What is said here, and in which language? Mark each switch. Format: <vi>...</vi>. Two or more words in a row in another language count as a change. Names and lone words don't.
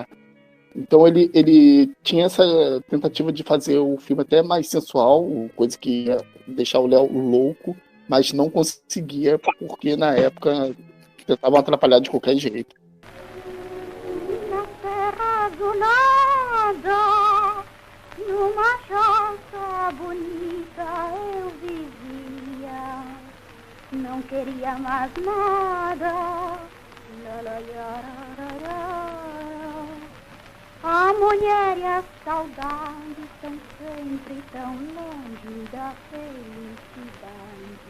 <pt>Então ele tinha essa tentativa de fazer o filme até mais sensual, coisa que ia deixar o Léo louco, mas não conseguia porque na época tentavam atrapalhar de qualquer jeito. Na terra azulada, numa choça bonita eu vivia, não queria mais nada. La, la, ya, ra, ra, ra. A mulher e a saudade estão sempre tão longe da felicidade.</pt>